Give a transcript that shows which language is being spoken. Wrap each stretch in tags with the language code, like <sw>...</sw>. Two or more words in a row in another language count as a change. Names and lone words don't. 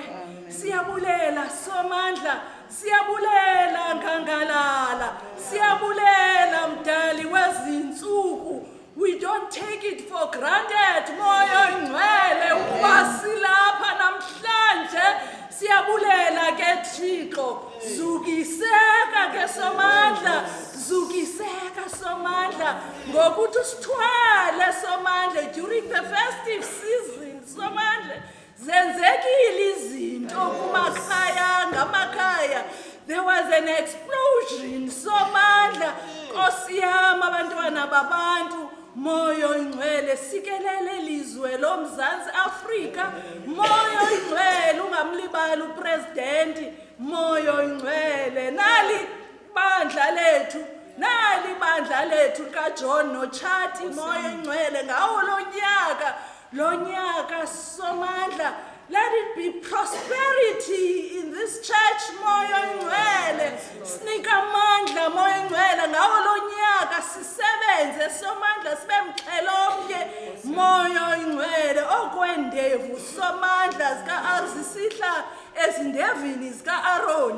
<xh>Siyabulela somandla, siyabulela nkangalala, siyabulela mdali wezinsuku.</xh> <en>We don't take it for granted,</en> <xh>moya ngcwele, ukuba silapha namhlanje. Siyabulela ke Thixo, zukiseka ke somandla, zukiseka somandla ngokuthi usithwale somandla</xh> <en>during the festive season</en> <xh>somandla zenzekile izinto kumakhaya ngamakhaya.</xh> <en>There was an explosion somandla.</en> <xh>Nkosi yami abantwana babantu moyo ingcwele sikelele ilizwe loMzantsi Afrika. Moyo ingcwele ungamlibali upresident. Moyo ingcwele nali bandla lethu kaJohn noChati. Moyo ingcwele ngawo lo nyaka somandla.</xh> <en>Let it be prosperity in this church.</en> <xh>Moyo ingcwele sinika amandla moyo ingcwele ngawo lo nyaka sisebenze somandla sibe mxhelomnye. Moyo ingcwele okwendevu somandla zika-Arzisihla ezindevini zika-Aaron.</xh>